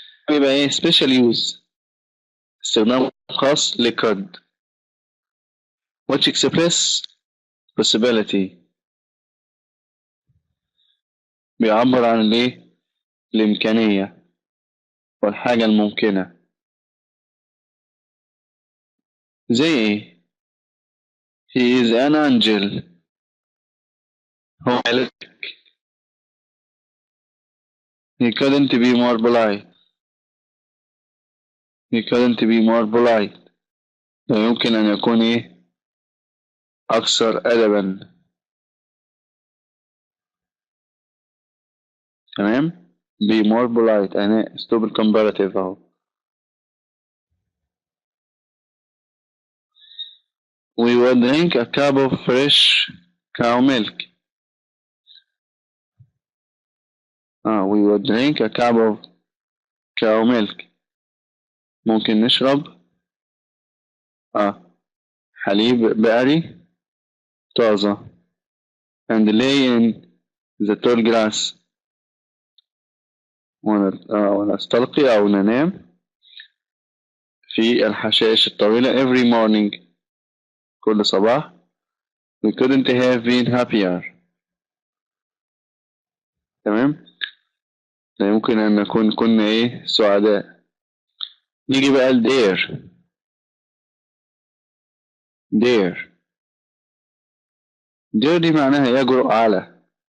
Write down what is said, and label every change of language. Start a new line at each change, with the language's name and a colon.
Arabic: يبقى إيه
English: special use
Arabic: استخدام خاص لكود
English: which express possibility
Arabic: بيعبر عن الإيه الإمكانية والحاجة الممكنة. زي إيه؟
English: he is an angel.
Arabic: هو ملك.
English: he couldn't be more polite. he couldn't be more polite.
Arabic: لا يمكن أن يكون إيه أكثر أدبا. تمام.
English: be more polite
Arabic: أنا أسلوب الكمباراتيف أهو.
English: we would drink a cup of fresh cow milk. we would drink a cup of cow milk.
Arabic: ممكن نشرب حليب بقري طازة.
English: and lay in the tall grass.
Arabic: ونستلقي أو ننام في الحشائش الطويلة
English: every morning
Arabic: كل صباح.
English: we couldn't have been happier.
Arabic: تمام. لا يمكن أن نكون كنا إيه سعداء. نيجي بقى الدير. دير دي معناها يجرؤ على.